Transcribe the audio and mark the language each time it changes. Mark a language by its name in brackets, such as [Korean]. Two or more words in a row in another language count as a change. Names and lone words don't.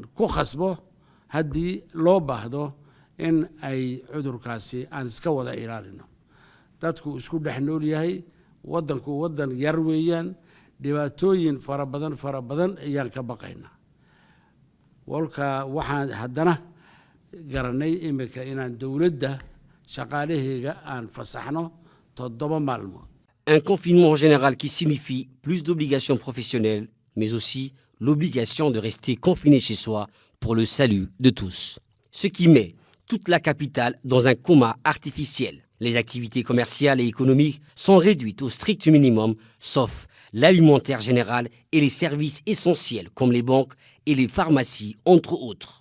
[Somali] ku khasbo haddii loo baahdo in ay cudurkaasi aan iska wada ilaalino dadku isku dhex nool yahay waddanku waddan yar weeyaan dhibaatooyin fara badan ayaan ka baqaynaa walka waxaan haddana garanay imika inaan dowladda shaqaalaheega aan fasaxno 7 maalmood. [French] Un confinement général qui signifie plus d'obligations professionnelles, mais aussi l'obligation de rester confiné chez soi pour le salut de tous. Ce qui met toute la capitale dans un coma artificiel. Les activités commerciales et économiques sont réduites au strict minimum, sauf l'alimentaire général et les services essentiels comme les banques et les pharmacies, entre autres.